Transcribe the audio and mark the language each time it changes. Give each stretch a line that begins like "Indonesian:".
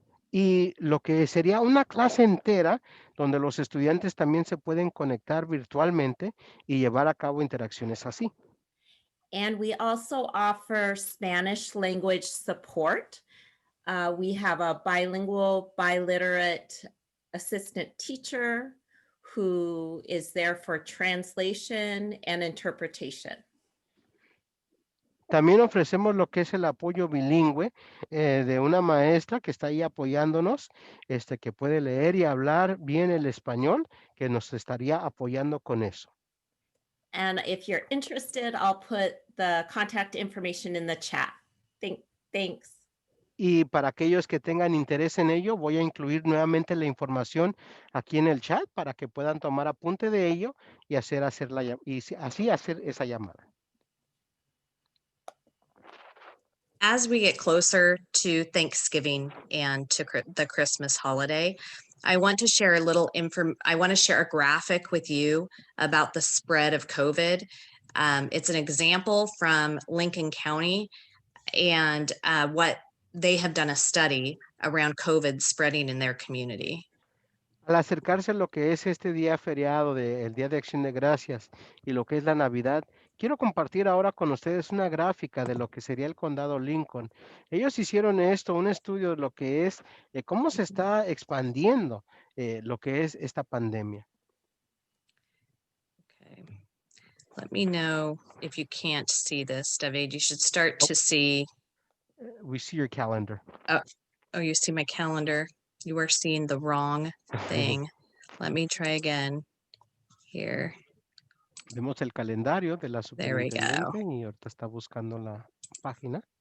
Spanish: y lo que sería una clase entera donde los estudiantes también se pueden conectar virtualmente y llevar a cabo interacciones así.
English: And we also offer Spanish language support. We have a bilingual, biliterate assistant teacher who is there for translation and interpretation.
Spanish: También ofrecemos lo que es el apoyo bilingüe de una maestra que está ahí apoyándonos, que puede leer y hablar bien el español, que nos estaría apoyando con eso.
English: And if you're interested, I'll put the contact information in the chat. Thanks.
Spanish: Y para aquellos que tengan interés en ello, voy a incluir nuevamente la información aquí en el chat para que puedan tomar apunte de ello y así hacer esa llamada.
English: As we get closer to Thanksgiving and to the Christmas holiday, I want to share I want to share a graphic with you about the spread of COVID. It's an example from Lincoln County and what they have done a study around COVID spreading in their community.
Spanish: Al acercarse a lo que es este día feriado del Día de Acción de Gracias y lo que es la Navidad, quiero compartir ahora con ustedes una gráfica de lo que sería el condado Lincoln. Ellos hicieron un estudio de lo que es cómo se está expandiendo lo que es esta pandemia.
English: Okay. Let me know if you can't see this, David. You should start to see. We see your calendar. Oh, you see my calendar. You are seeing the wrong thing. Let me try again. Here.
Spanish: Vemos el calendario de la
English: There we go.
Spanish: superintendente y ahorita está buscando la página.